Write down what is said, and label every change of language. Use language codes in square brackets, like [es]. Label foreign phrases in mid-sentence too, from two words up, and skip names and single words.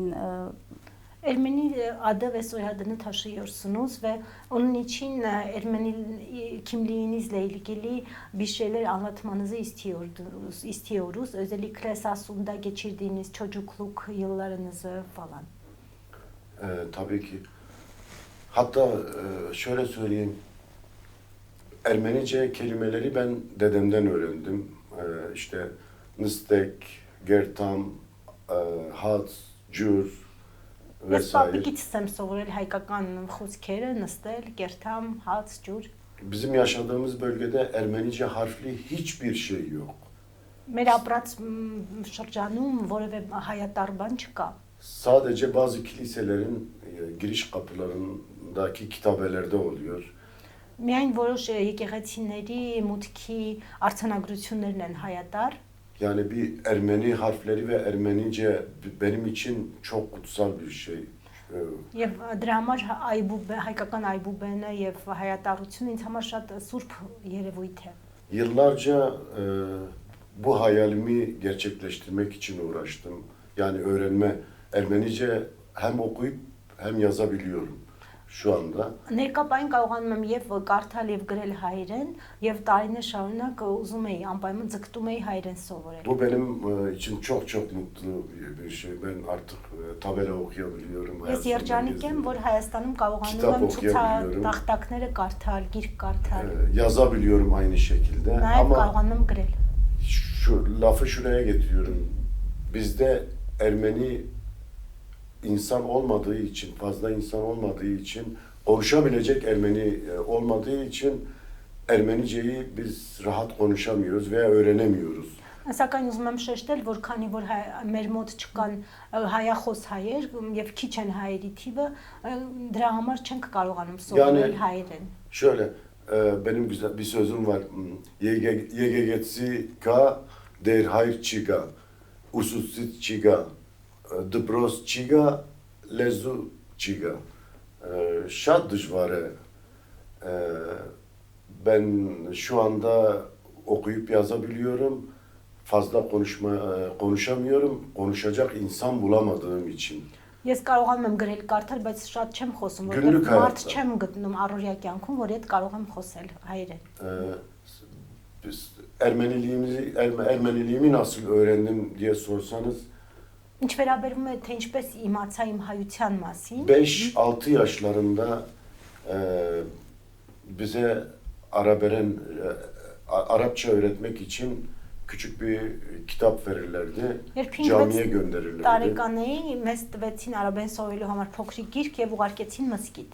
[tr] Ermeni adı ve soyadını taşıyorsunuz ve onun için Ermeni kimliğinizle ilgili bir şeyler anlatmanızı istiyoruz. Özellikle Sasun'da geçirdiğiniz çocukluk yıllarınızı falan. Tabii ki. Hatta şöyle söyleyeyim. Ermenice kelimeleri ben dedemden öğrendim. İşte [hy] նստել, կերթամ, հաց, ջուր. Ես պապիկից եմ սովորել հայկական խոսքերը, նստել, կերթամ, հաց, ջուր. [tr] Bizim yaşadığımız bölgede Ermenice harfli hiçbir şey yok. [hy] Մեր ապրած շրջանում որևէ հայատառ բան չկա. [tr] Sadece bazı kiliselerin giriş kapılarındaki kitabelerde oluyor. [hy] Միայն որոշ եկեղեցիների մուտքի արձանագրություններն են հայատառ. [tr] Yani bir Ermeni harfleri ve Ermenice benim için çok kutsal bir şey. [hy] Եվ դրա համար հայկական այբուբենը եւ հայատառությունը ինձ համար շատ սուրբ երևույթ է. [tr] Yıllarca bu hayalimi gerçekleştirmek için uğraştım. Yani Ermenice hem okuyup hem yazabiliyorum. şu anda. [hy] Ներկայային կարողանում եմ եւ կարդալ եւ գրել հայերեն եւ տարիներ շարունակ ուզում էի անպայման ձգտում էի հայերեն սովորել։ [tr] Bu benim için çok mutlu bir şey. Ben artık tabela okuyabiliyorum. [hy] Ես երջանիկ եմ, որ Հայաստանում կարողանում եմ ցուցատախտակները կարդալ, գիրք կարդալ։ [tr] Yazabiliyorum aynı şekilde. [hy] Նաեւ [tr] Ama [hy] կարողանում եմ գրել։ [tr] şu lafı şuraya getiriyorum. Bizde Ermeni insan olmadığı için, fazla insan olmadığı için, konuşabilecek Ermeni olmadığı için Ermeniceyi biz rahat konuşamıyoruz veya öğrenemiyoruz. [hy] Սակայն ուզում եմ շեշտել, որ քանի որ մեր mոտ չկան հայախոս հայեր եւ քիչ են հայերի թիվը, դրա համար չենք կարողանում սովորել հայերեն։ [tr] Şöyle, benim güzel bir sözüm var. [hy] Եկեղեցի կա, տերհայր չկա, ուսուցիչ չկա, դպրոց չկա, լեզու չկա. Շատ դժվար է. [tr] Ben şu anda okuyup yazabiliyorum. Fazla konuşamıyorum. Konuşacak insan bulamadığım için. [hy] Ես կարողանում եմ գրել կարդալ, բայց շատ չեմ խոսում, [tr] Günlük [hy] որովհետեւ մարդ [tr] hayatta. [hy] չեմ գտնում առօրյա կյանքում, որ այդ կարող եմ խոսել հայերեն։ [tr] Biz Ermeniliğimi nasıl öğrendim diye sorsanız [hy] Ինչ վերաբերում է թե ինչպես իմացա իմ հայության մասին, [tr] 5-6 yaşlarında bize Arapça öğretmek için küçük bir kitap verirlerdi. Camiye gönderirlerdi. [hy] տարեկան էի, մեզ տվեցին արաբեն սովորելու համար փոքրիկ գիրք եւ ուղարկեցին մզկիթ։